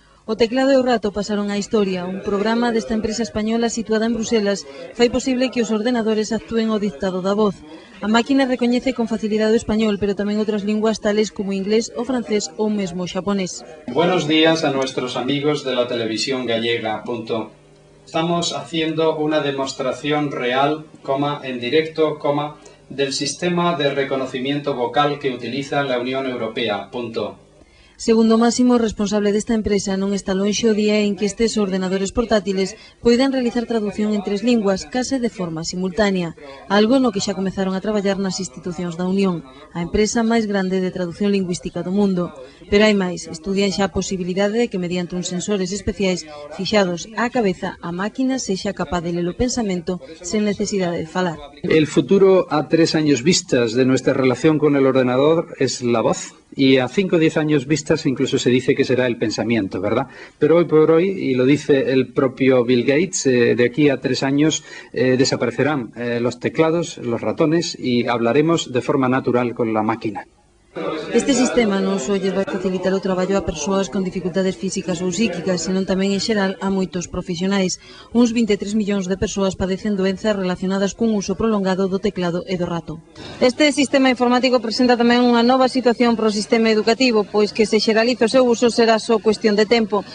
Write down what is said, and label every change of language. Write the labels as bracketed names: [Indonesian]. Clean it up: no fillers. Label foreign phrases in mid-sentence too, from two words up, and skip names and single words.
[Galician] O teclado e o rato pasaron á historia. Un programa desta empresa española situada en Bruselas fai posible que os ordenadores actúen ao dictado da voz. A máquina recoñece con facilidade o español, pero tamén outras linguas tales como o inglés, o francés ou mesmo o xaponés. [Spanish] Buenos días a nuestros amigos de la televisión gallega. Estamos haciendo una demostración real, en directo, del sistema de reconocimiento vocal que utiliza la Unión Europea. [Galician] Segundo Máximo, responsable desta empresa, non está lonxe o día en que estes ordenadores portátiles poidan realizar traducción en 3 linguas, case de forma simultánea, algo no que xa comezaron a traballar nas institucións da Unión, a empresa máis grande de traducción lingüística do mundo. Pero hai máis, estudian xa a posibilidade de que mediante uns sensores especiais fixados á cabeza a máquina sexa capaz de ler o pensamento sen necesidade de falar. [Spanish] El futuro a 3 años vistas de nuestra relación con el ordenador es la voz. Y a 5 o 10 años vistas incluso se dice que será el pensamiento, ¿verdad? Pero hoy por hoy, y lo dice el propio Bill Gates, de aquí a 3 años desaparecerán los teclados, los ratones y hablaremos de forma natural con la máquina. [Galician] Este sistema non só lle vai facilitar o traballo a persoas con dificultades físicas ou psíquicas, senón tamén en xeral a moitos profesionais. Uns 23 millóns de persoas padecen doenzas relacionadas cun uso prolongado do teclado e do rato. Este sistema informático presenta tamén unha nova situación para o sistema educativo, pois que se xeralice o seu uso será só cuestión de tempo.